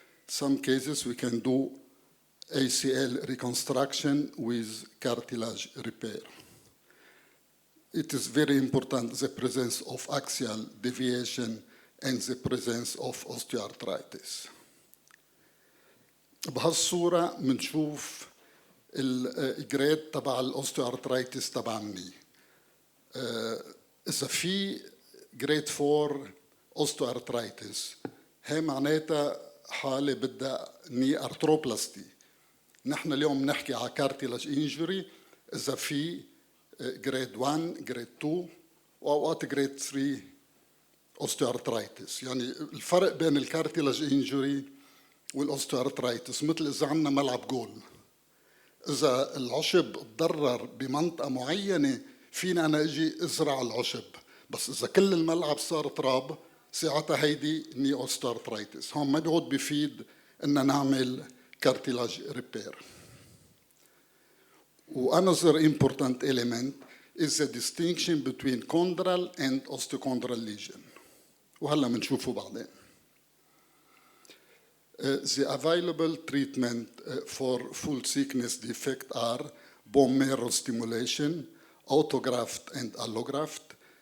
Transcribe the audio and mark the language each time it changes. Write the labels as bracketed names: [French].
[English] Some cases we can do ACL reconstruction with cartilage repair. It is very important the presence of axial deviation and the presence of osteoarthritis. [Arabic] بهالصورة منشوف الجريد تبع الاوستيوارثرايتس تبع الني. إذا في جريد 4 اوستيوارثرايتس هي معناتها حالة بدها ني ارثروبلاستي. نحن اليوم نحكي على كارتيلاج انجري إذا في جريد 1 جريد 2 وأوقات جريد 3 اوستيوارثرايتس. يعني الفرق بين الكارتيلاج انجري والاوستيوارثرايتس مثل إذا عندنا ملعب جول. إذا العشب تضرر بمنطقة معينة فينا أنا أجي أزرع العشب، بس إذا كل الملعب صار تراب ساعتها هيدي ني أوستيوارثرايتس. هون ما بيعود بفيد إن نعمل cartilage repair. [English] Another important element is the distinction between chondral and osteochondral lesion. [Arabic] وهلا منشوفه بعدين. [English] The available treatment for full thickness defect are bone marrow stimulation, autograft and allograft,